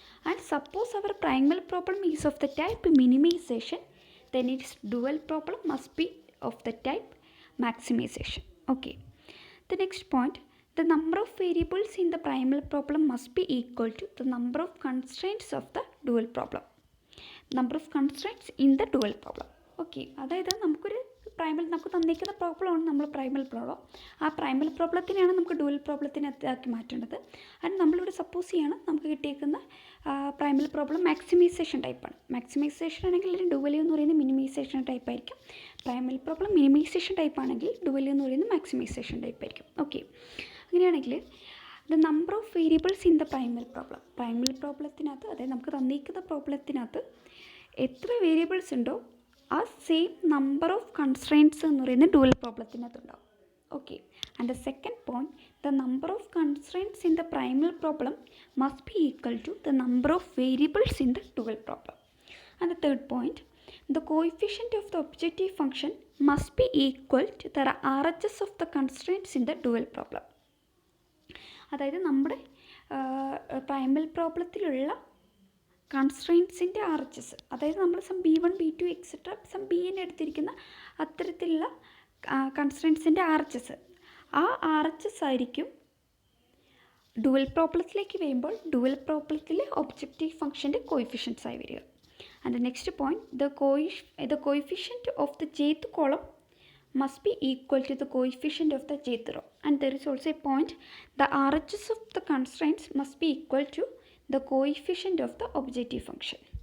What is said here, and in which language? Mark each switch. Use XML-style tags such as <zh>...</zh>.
<en>And suppose our primal problem is of the type minimization, then its dual problem must be of the type maximization. Okay. The next point, the number of variables in the primal problem must be equal to the number of constraints of the dual problem. Number of constraints in the dual problem.</en> <ml>Okay, അതായത് നമുക്കൊരു നമുക്ക് തന്നിരിക്കുന്ന പ്രോബ്ലമാണ് നമ്മൾ Primal problem. ആ Primal പ്രോബ്ലത്തിനെയാണ് നമുക്ക് dual പ്രോബ്ലത്തിനകത്താക്കി മാറ്റേണ്ടത്. And നമ്മളിവിടെ സപ്പോസ് ചെയ്യണം നമുക്ക് കിട്ടിയേക്കുന്ന പ്രൈമൽ പ്രോബ്ലം മാക്സിമൈസേഷൻ ടൈപ്പാണ്. മാക്സിമൈസേഷൻ ആണെങ്കിൽ ഡുവൽ എന്ന് പറയുന്നത് മിനിമൈസേഷൻ ടൈപ്പ് ആയിരിക്കും. പ്രൈമൽ പ്രോബ്ലം മിനിമൈസേഷൻ ടൈപ്പ് ആണെങ്കിൽ ഡുവൽ എന്ന് പറയുന്നത് മാക്സിമൈസേഷൻ ടൈപ്പ് ആയിരിക്കും. ഓക്കെ, അങ്ങനെയാണെങ്കിൽ</ml> <en>the number of variables in the</en> <ml>Primal പ്രോബ്ലത്തിനകത്ത്, അതായത് നമുക്ക് തന്നിരിക്കുന്ന പ്രോബ്ലത്തിനകത്ത് എത്ര വേരിയബിൾസ് ഉണ്ടോ ആ</ml> <en>same number of constraints</en> <ml>എന്ന് പറയുന്നത് dual പ്രോബ്ലത്തിനകത്തുണ്ടാവും.</ml> <en>Okay, and the second point, the number of constraints in the primal problem must be equal to the number of variables in the dual problem. And the third point, the coefficient of the objective function must be equal to the RHS of the constraints in the dual problem.</en> <ml>അതായത് നമ്മുടെ Primal പ്രോബ്ലത്തിലുള്ള കൺസ്ട്രെയിൻസിൻ്റെ RHS, അതായത് നമ്മൾ some B1 B2 etcetera some BN എടുത്തിരിക്കുന്ന അത്തരത്തിലുള്ള കൺസ്ട്രെയിൻസിൻ്റെ RHS, ആ RHS ആയിരിക്കും dual പ്രോബ്ലത്തിലേക്ക് വരുമ്പോൾ dual പ്രോബ്ലത്തിലെ objective ഫംഗ്ഷൻ്റെ coefficients ആയി വരിക.</ml> <en>And the next point, the coefficient of the jth column must be equal to the coefficient of the jth row. And there is also a point, the RHS of the constraints must be equal to the coefficient of the objective function.</en>